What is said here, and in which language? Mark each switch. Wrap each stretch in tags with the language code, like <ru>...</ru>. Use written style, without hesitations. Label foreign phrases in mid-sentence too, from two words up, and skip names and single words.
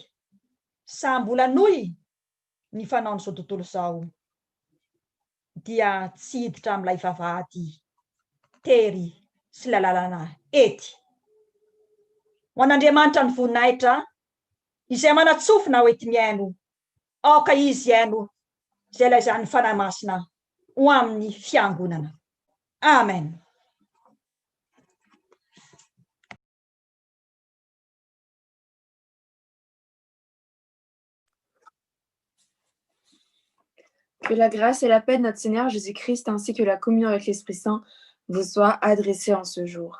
<mg>Sa mbola nohy ny fanaon'izao tontolo izao dia tsy hiditra amin'ilay vavahady tery sy ilay lalana ety. Ho an'Andriamanitra ny voninahitra izay manatsofina ho ety miaino, aoka izy haino izay laizan'ny fanahy masina ho amin'ny fiangonana. Amen.</mg> <fr>Que la grâce et la paix de notre Seigneur Jésus-Christ ainsi que la communion avec l'Esprit Saint vous soient adressées en ce jour.</fr>